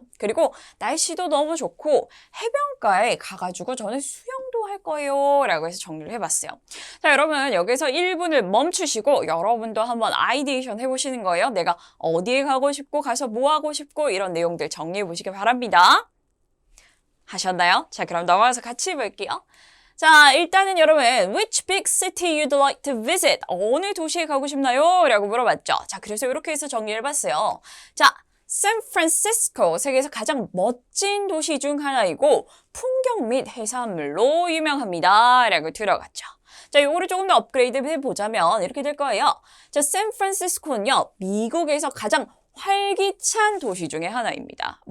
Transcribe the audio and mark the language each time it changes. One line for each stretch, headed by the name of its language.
Korean: 그리고 날씨도 너무 좋고 해변가에 가가지고 저는 수영도 할 거예요 라고 해서 정리를 해봤어요. 자, 여러분 여기서 1분을 멈추시고 여러분도 한번 아이디에이션 해보시는 거예요. 내가 어디에 가고 싶고 가서 뭐 하고 싶고 이런 내용들 정리해 보시길 바랍니다. 하셨나요? 자, 그럼 넘어가서 같이 해볼게요. 자, 일단은 여러분
English: Which big city you'd like to visit?
Korean: 어느 도시에 가고 싶나요? 라고 물어봤죠. 자, 그래서 이렇게 해서 정리를 해봤어요. 자, 샌프란시스코, 세계에서 가장 멋진 도시 중 하나이고 풍경 및 해산물로 유명합니다. 라고 들어갔죠. 자, 요거를 조금 더 업그레이드 해보자면 이렇게 될 거예요. 자, 샌프란시스코는요, 미국에서 가장 활기찬 도시 중에 하나입니다.